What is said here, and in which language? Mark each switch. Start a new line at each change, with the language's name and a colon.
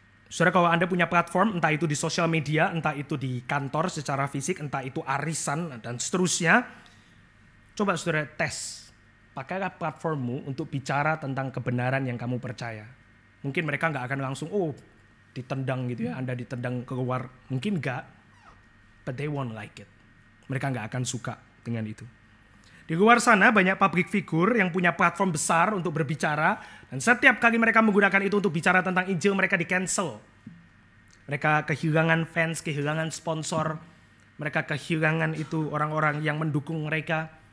Indonesian: Saudara, kalau Anda punya platform, entah itu di sosial media, entah itu di kantor secara fisik, entah itu arisan, dan seterusnya, coba saudara tes. Pakailah platformmu untuk bicara tentang kebenaran yang kamu percaya. Mungkin mereka nggak akan langsung, ditendang gitu ya, Anda ditendang keluar. Mungkin nggak,
English: but they won't like it.
Indonesian: Mereka nggak akan suka dengan itu. Di luar sana banyak public figure yang punya platform besar untuk berbicara. Dan setiap kali mereka menggunakan itu untuk bicara tentang Injil, mereka di-cancel. Mereka kehilangan fans, kehilangan sponsor. Mereka kehilangan itu orang-orang yang mendukung mereka.